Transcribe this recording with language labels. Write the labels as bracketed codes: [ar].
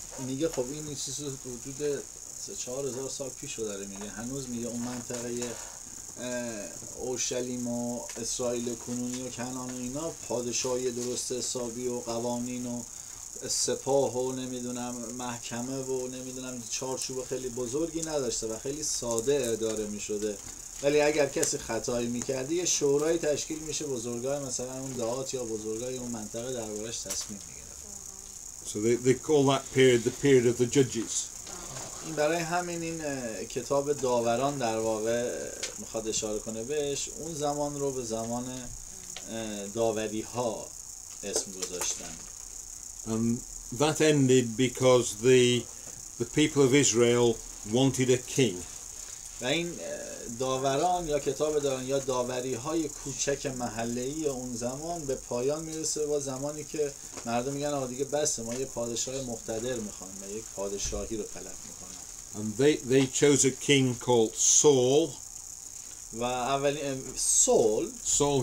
[fa] میگه خب این چیز حدود 4,000 سال پیش رو داره میگه، هنوز میگه اون منطقه اورشلیم و اسرائیل کنونی و کنعان و اینا پادشاهی درست حسابی و قوانین و سپاه و نمیدونم محکمه و نمیدونم چارچوب خیلی بزرگی نداشته و خیلی ساده اداره میشده، ولی اگر کسی خطایی میکرده یه شورای تشکیل میشه، بزرگای مثلا اون دهات یا بزرگای اون منطقه دربارش تصمیم میگیرن. [en] So they call that period the period of the judges. [fa] این برای همین این کتاب داوران در واقع میخواد اشاره کنه بهش، اون زمان رو به زمان داوری ها اسم گذاشتن. [en] And that ended because the people of Israel wanted a king. [fa] و این داوران یا کتاب دارن یا داوری های کوچک محله‌ای اون زمان به پایان میرسه با زمانی که مردم میگن آقا دیگه بسه، ما یه پادشاه مقتدر میخوایم و یک پادشاهی رو طلب میکنن. [en] And they chose a king called Saul. [fa] و اولین Saul